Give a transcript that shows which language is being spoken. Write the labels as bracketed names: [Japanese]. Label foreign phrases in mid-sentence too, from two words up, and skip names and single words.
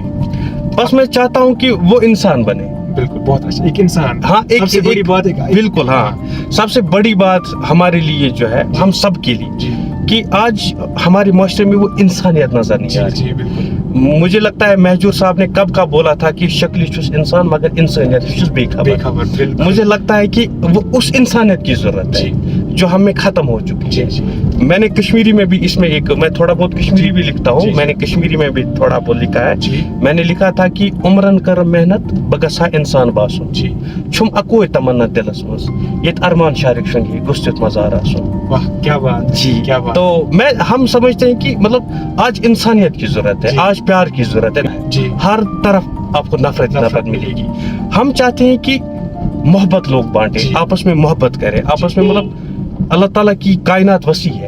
[Urdu] بس میں چاہتا ہوں کہ وہ انسان بنے. بالکل. بہت اچھا. ایک انسان. ہاں. سب سے بڑی بات ہے. بالکل. ہاں. سب سے بڑی بات ہمارے لیے جو ہے، ہم سب کے لیے، کہ آج ہمارے معاشرے میں وہ انسانیت نظر نہیں آ رہی. بالکل. مجھے لگتا ہے مہجور صاحب نے کب کا بولا تھا کہ [Kashmiri] شکلی چھس انسان مگر انسانیت چھس بے خبر. [Urdu] مجھے لگتا ہے کہ وہ اس انسانیت کی ضرورت ہے جو ہم میں ختم ہو چکی ہے. میں نے کشمیری میں بھی اس میں ایک، میں تھوڑا بہت کشمیری بھی لکھتا ہوں. میں نے کشمیری میں بھی تھوڑا بہت لکھا ہے. میں نے لکھا تھا کہ [Kashmiri] عمرن کر محنت بگسا انسان باسن، چھم اکوے تمنا دلس مز یت ارمان شارک شنگی گستت مزار آسن. [Urdu] واہ کیا بات. جی. کیا بات. تو ہم سمجھتے ہیں کہ مطلب آج انسانیت کی ضرورت ہے، آج پیار کی ضرورت ہے. ہر طرف آپ کو نفرت ملے گی. ہم چاہتے ہیں کہ محبت لوگ بانٹے، آپس میں محبت کرے، آپس میں مطلب اللہ تعالیٰ کی کائنات وسیع ہے.